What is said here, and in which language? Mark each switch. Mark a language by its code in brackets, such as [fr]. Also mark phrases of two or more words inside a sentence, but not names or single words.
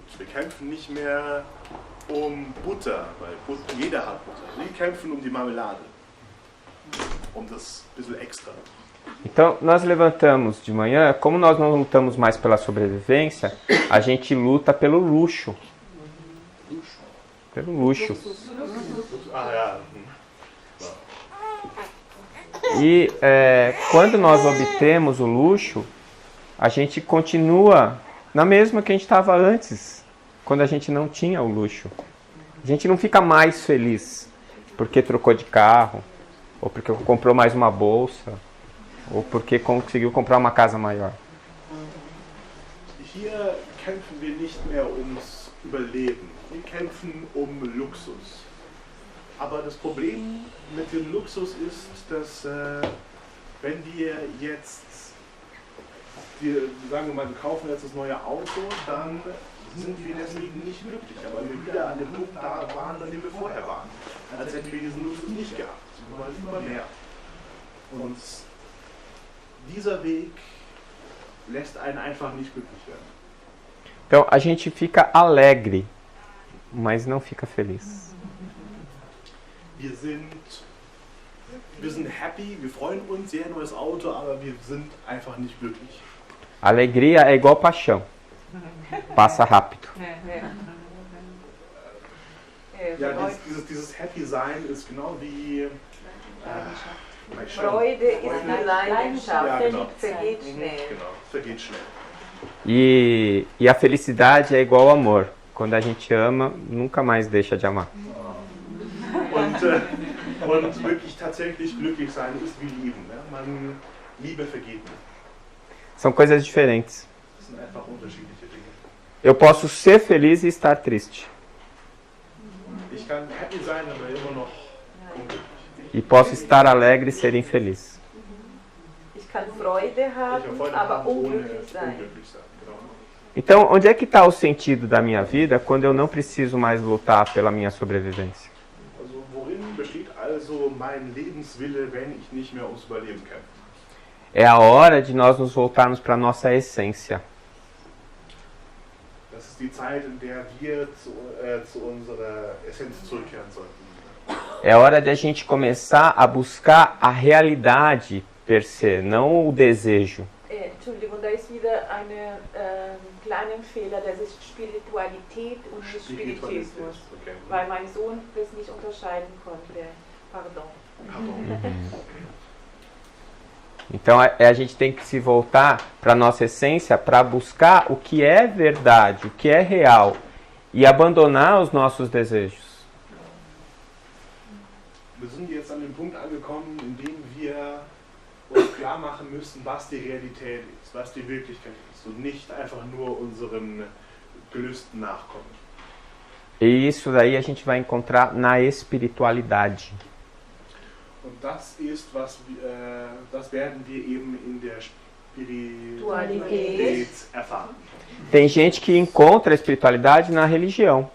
[de] Wir kämpfen nicht mehr um Butter, weil jeder hat Butter. Wir kämpfen um die Marmelade, um das bisschen extra. [pt] Então, nós levantamos de manhã, como nós não lutamos mais pela sobrevivência, a gente luta pelo luxo. Pelo luxo. [de] Ah, ja. [pt] E quando nós obtemos o luxo, a gente continua na mesma que a gente estava antes, quando a gente não tinha o luxo. A gente não fica mais feliz porque trocou de carro, ou porque comprou mais uma bolsa, ou porque conseguiu comprar uma casa maior. [de] Hier kämpfen wir nicht mehr ums Überleben. Wir kämpfen um Luxus. Aber das Problem mit dem Luxus ist, dass wenn wir jetzt, sagen wir mal, wir kaufen jetzt das neue Auto, dann sind wir deswegen nicht glücklich, aber wir wieder an dem Punkt da waren, an dem wir vorher waren. Als hätten wir diesen Luxus nicht gehabt, weil immer mehr. Und dieser Weg lässt einen einfach nicht glücklich werden. [pt] Então a gente fica alegre, mas não fica feliz. [de] Wir sind happy, wir freuen uns sehr neues Auto, aber wir sind einfach nicht glücklich. [pt] Alegria é igual paixão. Passa rápido. [de] Ja, dieses Happy Sein ist genau wie Freude ist wie Leidenschaft, Ja, genau. vergeht schnell. Genau, vergeht schnell. [pt] E a felicidade é igual ao amor. Quando a gente ama, nunca mais deixa de amar. [de] Und wirklich tatsächlich glücklich sein ist wie Lieben. Ne? Liebe vergeht nicht. [pt] São coisas diferentes. [de] Das sind einfach unterschiedliche Dinge. [pt] Eu posso ser feliz e estar triste. [de] Ich kann happy sein, aber immer noch unglücklich. [pt] E posso estar alegre e ser infeliz. [de] Ich kann Freude Ich kann haben, Freude aber haben, ohne unglücklich sein. unglücklich sein. Genau. [pt] Então, onde é que está o sentido da minha vida quando eu não preciso mais lutar pela minha sobrevivência? [de] Also worin besteht also mein Lebenswille, wenn ich nicht mehr ums Überleben kämpfe? [pt] É a hora de nós nos voltarmos para a nossa essência. [de] Das ist die Zeit, in der wir zu unserer Essenz zurückkehren sollten. [pt] É hora de a gente começar a buscar a realidade [la] per se, [pt] não o desejo. [de] Entschuldigung, da ist wieder ein kleiner Fehler, das ist Spiritualität und nicht Spiritismus. Okay. Weil mein Sohn das nicht unterscheiden konnte. Pardon. [pt] Então a gente tem que se voltar para a nossa essência para buscar o que é verdade, o que é real e abandonar os nossos desejos. [de] Wir sind jetzt an dem Punkt angekommen, in dem wir uns klar machen müssen, was die Realität ist, was die Wirklichkeit ist und nicht einfach nur unseren Gelüsten nachkommen. [pt] E isso daí a gente vai encontrar na espiritualidade. [de] Und das ist, das werden wir eben in der Spiritualität erfahren. [pt] Tem gente que encontra a espiritualidade na religião.